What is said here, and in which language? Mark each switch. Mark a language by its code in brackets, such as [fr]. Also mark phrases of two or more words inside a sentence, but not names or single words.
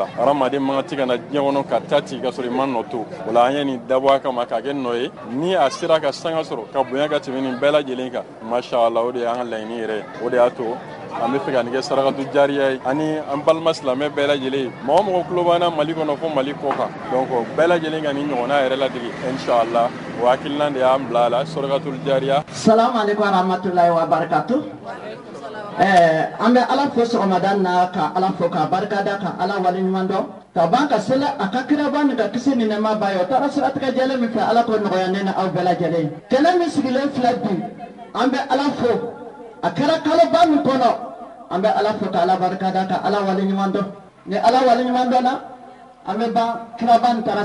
[bm] hadamaden man ka ti ka na diɲɛ kɔnɔ ka taa ci ka sɔrɔ i ma nɔ to o la an ye nin dabɔ a kama k'a kɛ nɔ ye ni a sera ka sanga sɔrɔ ka bonya ka tɛmɛ nin bɛɛ lajɛlen kan [ar] ما شاء الله [bm] o de y'an ka laɲini yɛrɛ o de y'a to an bɛ fɛ ka nin kɛ sarakatu jariya ye ani an balima silamɛ bɛɛ lajɛlen mɔgɔ mɔgɔ tulo b'an Mali kɔnɔ fo Mali kɔ kan donc bɛɛ lajɛlen ka nin ɲɔgɔnna yɛrɛ ladege inshallah o hakilina de y'an bila a la sarakatu jariya. [ar] السلام عليكم ورحمة الله وبركاته. [bm] An bɛ ala fo sɔgɔmada na ka ala fo ka barikada ka ala waleɲuman dɔn ka ban ka seli a ka kiraba ni ka kisi ni nɛɛma ba ye o taara siratigɛ jɛlen min fɛ ala k'o nɔgɔya ne ni aw bɛɛ lajɛlen kɛlɛ min sigilen filɛ bi an bɛ ala fo a kɛra kaloba min kɔnɔ an bɛ ala fo ka ala barikada ka ala waleɲuman dɔn ni ala waleɲuman dɔn na an bɛ ban kiraba ni taara